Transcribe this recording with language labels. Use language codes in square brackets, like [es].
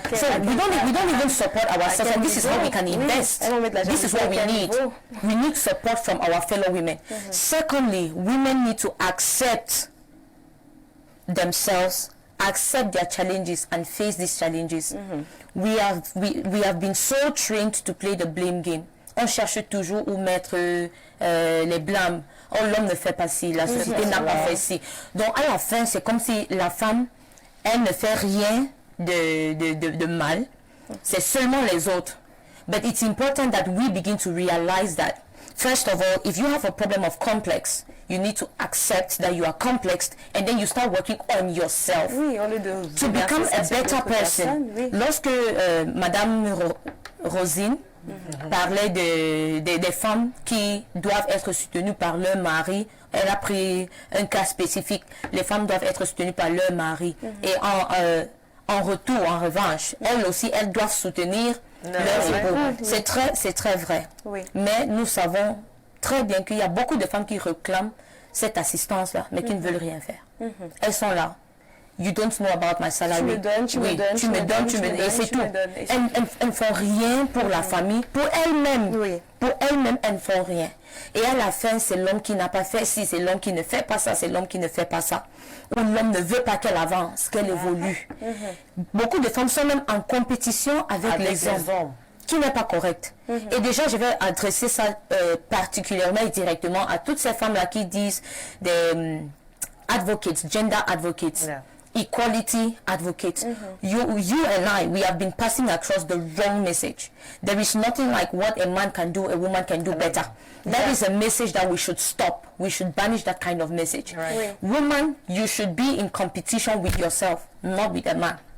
[en] So we don't even support ourselves, and this is how we can invest. This is what we need. We need support from our fellow women. Secondly, women need to accept themselves, accept their challenges, and face these challenges. We have been so trained to play the blame game. [fr] On cherche toujours où mettre les blâmes. Oh, l'homme ne fait pas ci, la société n'a pas fait ci. Donc à la fin, c'est comme si la femme, elle ne fait rien de mal. C'est seulement les autres. [en] But it's important that we begin to realize that, first of all, if you have a problem of complex, you need to accept that you are complex, and then you start working on yourself to become a better person. [fr] Lorsque Madame Rosine parlait des femmes qui doivent être soutenues par leur mari, elle a pris un cas spécifique. Les femmes doivent être soutenues par leur mari. Et en retour, en revanche, elles aussi, elles doivent soutenir leurs époux. C'est très vrai. Mais nous savons très bien qu'il y a beaucoup de femmes qui réclament cette assistance-là, mais qui ne veulent rien faire. Elles sont là. [en] You don't know about my salary. [fr] Tu me donnes, et c'est tout. Elles ne font rien pour la famille, pour elles-mêmes. Pour elles-mêmes, elles ne font rien. Et à la fin, c'est l'homme qui n'a pas fait ci, c'est l'homme qui ne fait pas ça, c'est l'homme qui ne fait pas ça. Ou l'homme ne veut pas qu'elle avance, qu'elle évolue. Beaucoup de femmes sont même en compétition avec les hommes, qui n'est pas correct. Et déjà, je vais adresser ça particulièrement et directement à toutes ces femmes-là qui disent des [en] advocates, gender advocates. Equality advocates. You and I, we have been passing across the wrong message. There is nothing like what a man can do, a woman can do better. That is a message that we should stop. We should banish that kind of message. Woman, you should be in competition with yourself, not with a man.